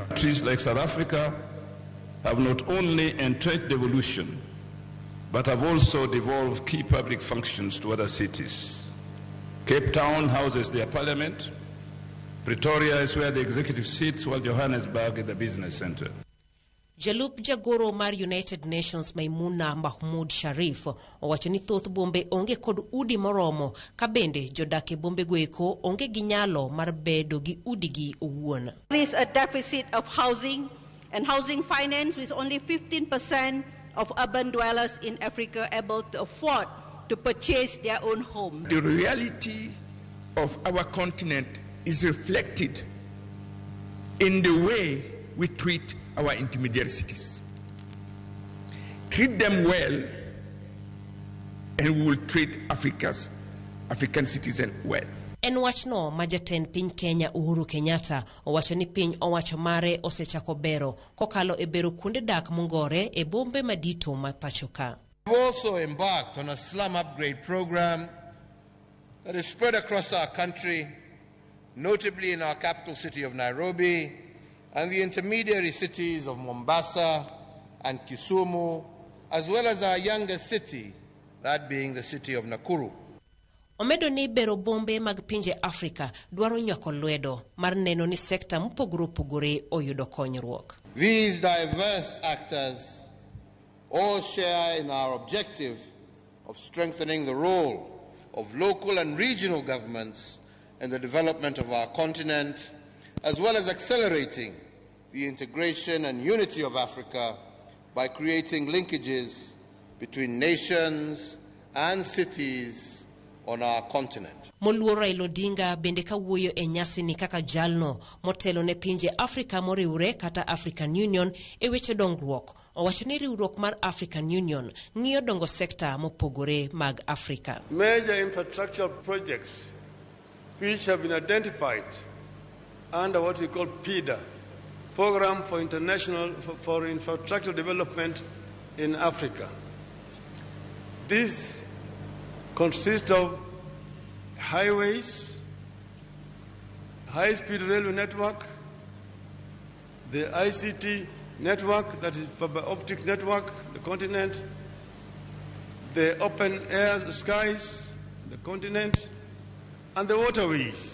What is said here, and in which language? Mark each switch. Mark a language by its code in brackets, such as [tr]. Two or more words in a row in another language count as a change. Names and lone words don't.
[en] Countries like South Africa have not only entrenched devolution, but have also devolved key public functions to other cities. Cape Town houses their parliament. Pretoria is where the executive sits, while Johannesburg is the business center. [luo] Jalup Jagoro mar United Nations Maimuna Mahmoud Sharif owacho ni thoth bombe onge kod udi moromo ka bende jodak e bombe goeko onge gi nyalo mar bedo gi udi gi owuon. [en] There is a deficit of housing and housing finance, with only 15% of urban dwellers in Africa able to afford to purchase their own home. The reality of our continent is reflected in the way we treat our intermediary cities. Treat them well, and we will treat African citizens well. [luo] En wachno ma jatend piny Kenya Uhuru Kenyatta owacho ni piny owacho mare osechako bero kokalo e bero kuonde dak mongore e bombe madito ma pachoka. [en] We've also embarked on a slum upgrade program that is spread across our country, notably in our capital city of Nairobi, and the intermediary cities of Mombasa and Kisumu, as well as our youngest city, that being the city of Nakuru. [luo] Omedo ni bero bombe mag pinje Afrika dwaro nywako lwedo mar neno ni sekta mpogore opogore oyudo konyruok. [en] These diverse actors all share in our objective of strengthening the role of local and regional governments in the development of our continent, as well as accelerating the integration and unity of Africa by creating linkages between nations and cities on our continent. [luo] Moluor Raila Odinga bende kawuoyo e nyasi ni kaka jalno motelo ne pinje Afrika moriwre kata African Union e weche dongruok. Owacho ni riwruok mar African Union ng'iyo dongo sekta mopogore mag Afrika. [en] Major infrastructure projects which have been identified under what we call PIDA, Program for Infrastructure Development in Africa. This consists of highways, high-speed railway network, the ICT network, that is fiber optic network, the continent, the open air skies, the continent, and the waterways.